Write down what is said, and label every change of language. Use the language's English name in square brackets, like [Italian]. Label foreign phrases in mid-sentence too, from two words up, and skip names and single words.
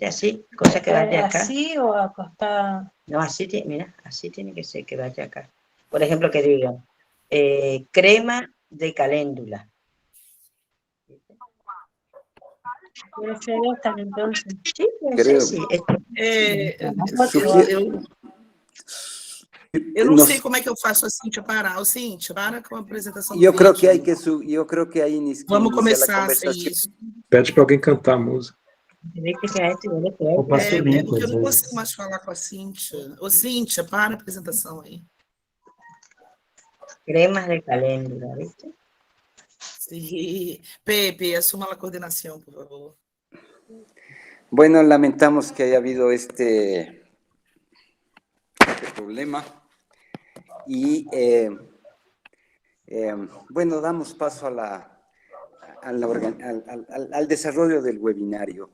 [Spanish] Así, cosa que vaya acá. ¿Así o acostado? No, así, mira, así tiene que ser que vaya acá. Por ejemplo, que digan, crema de caléndula. Puede ser esta entonces. Sí, puede ser, Creo, sí. [Portuguese] Eu não nos- sei como é que eu faço a Cíntia parar. Ô, Cíntia, para com a apresentação do [Spanish] yo creo que hay [Portuguese] vídeo. [Spanish] yo creo que hay que [Portuguese] Vamos [Spanish] iniciar la [Portuguese] começar a ser [Spanish] conversación. [Portuguese] isso. Pede para alguém cantar a música. [Spanish] Viste que a este yo le [Portuguese] Ou [Spanish] pego. [Portuguese] passa o link, Porque eu às não vezes. consigo mais falar com a Cíntia. Ô, Cíntia, para a apresentação aí. [Spanish] Cremas de caléndula, ¿viste? Sí. Pepe, [Portuguese] assuma a coordenação, por favor. [Spanish] Bueno, lamentamos que haya habido este problema y bueno, damos paso al desarrollo del webinario.